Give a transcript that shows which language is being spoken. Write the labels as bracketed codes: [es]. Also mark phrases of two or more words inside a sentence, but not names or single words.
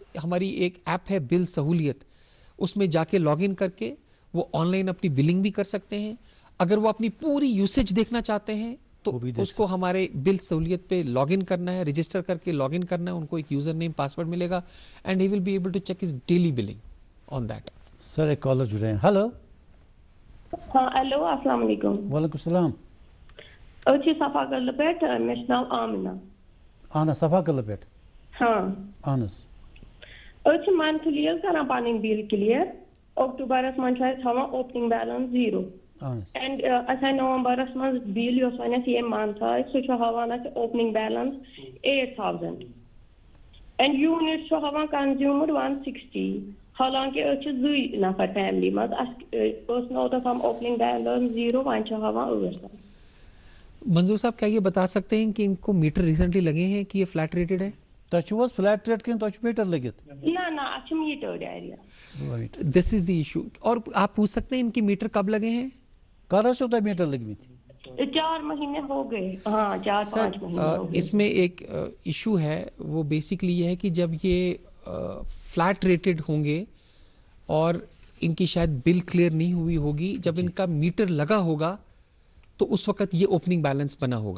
[ur] ہماری ایک ایپ ہے بل سہولیت, اس میں جا کے لاگ ان کر کے وہ آن لائن اپنی بلنگ بھی کر سکتے ہیں. اگر وہ اپنی پوری یوسیج دیکھنا چاہتے ہیں تو اس کو ہمارے بل سہولیت پہ لاگ ان کرنا ہے, رجسٹر کر کے لاگ ان کرنا ہے, ان کو ایک [en] username password [ur] ملے گا [en] and he will be able to check his daily billing on that. [ur] سر ایک کالر جڑے ہیں. ہلو. ہاں ہیلو, [ar] السلام علیکم. وعلیکم السلام. [ks] اچھی صفا کرل پیٹ میں نام آمنہ. آنا صفا کرل پیٹ. ہاں آنس. اچھی منتھلی کران پانی [en] bill clear. [ks] اکتوبرس من تھوان [en] opening balance [ks] 0 اینڈ اچھا نومبرس من بل یس ونس یہ منتھ سہ ہاوان [en] opening balance [ks] 8,000 اینڈ یونٹ ہاوان کنزیومر 160. حالانکہ أسۍ 2 نفر فیملی مز اس اوتس ہم [en] opening balance [ks] 0 ون ہاوان 8,000. [ur] منظور صاحب کیا یہ بتا سکتے ہیں کہ ان کو میٹر ریسنٹلی لگے ہیں کہ یہ [en] flat rated [ur] ہے؟ [ks] تہ فلیٹ ریٹ کن تہ میٹر لگت؟ نہ اچھا میٹرڈ ایریا. [en] this is the issue. [ur] اور آپ پوچھ سکتے ہیں ان کی میٹر کب لگے ہیں؟ کر سے ہوتا میٹر لگی تھی 4 مہینے ہو گئے. ہاں 4-5 مہینے ہو گئے. اس میں ایک ایشو ہے, وہ بیسکلی یہ ہے کہ جب یہ [en] flat rated [ur] ہوں گے اور ان کی شاید [en] bill clear [ur] نہیں ہوئی ہوگی, جب ان کا میٹر لگا ہوگا تو اس وقت یہ [en] opening balance [ur] بنا ہوگا.